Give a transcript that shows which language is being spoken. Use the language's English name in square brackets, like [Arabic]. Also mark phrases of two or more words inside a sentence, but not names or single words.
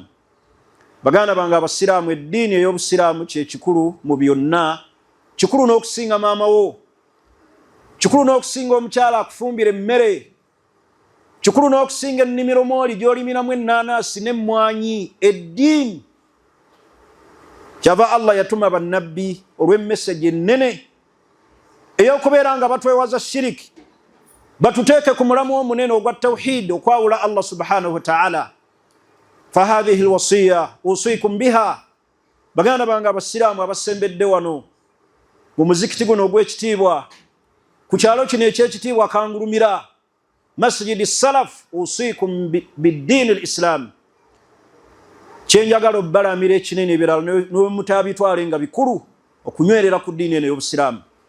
[Ganda] baganda bange abasiraamu, eddiini ey'obusiraamu kye kikulu mu byonna, kikulu n'okusinga maama wo, kikulu n'okusinga omukyala akufumbira emmere, kikulu n'okusinga ennimiro mwoli gy'olimiramu ennaanaasi n'emmwanyi. eddiini kyava Allah yatuma bannabbi olw'emmesegi ennene ey'okubeera nga batwewaza shiriki, batuteeke ku mulamu omunene ogwa tawhid, okwawula Allah [Arabic] سبحانه وتعالى. فهذه الوصية أوصيكم بها. [Ganda] baganda bange abasiraamu abasembedde wano mu muzikiti guno ogw'ekitiibwa, ku kyalo kino eky'ekitiibwa Kangulumira, masjidi salaf, [Arabic] أوصيكم بالدين الإسلام. [Ganda] kyenjagala obbalamira ekinene ebirala n'omutabitwale nga bikulu, okunywerera ku ddiini eno ey'obusiraamu.